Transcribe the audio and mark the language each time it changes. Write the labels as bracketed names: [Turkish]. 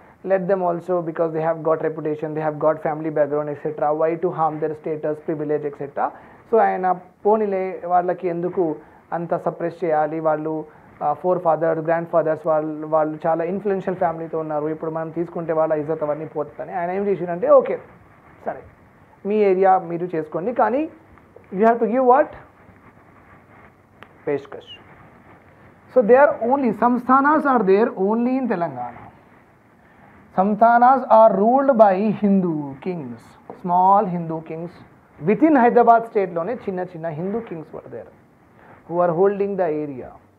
[English] let them also, because they have got reputation, they have got family background, etc. Why to harm their status, privilege, etc. [Telugu] So ఆయన పోనీలే వాళ్ళకి ఎందుకు అంత suppress చేయాలి, వాళ్ళు grand fathers వాళ్ళు చాలా ఇన్ఫ్లుయెన్షియల్ ఫ్యామిలీతో ఉన్నారు, ఇప్పుడు మనం తీసుకుంటే వాళ్ళ ఇజ్జత్ అవన్నీ పోతుందని ఆయన ఏం చేసిందంటే, ఓకే సరే మీ ఏరియా మీరు చేసుకోండి, కానీ [English] You have to give what? [Telugu] పేష్కష్. [English] So they are only Samsthanas are there only in Telangana. Samsthanas are ruled by Hindu kings, small Hindu kings. Within Hyderabad state [Telugu] lone chinna [English] Hindu kings were there who are holding the area.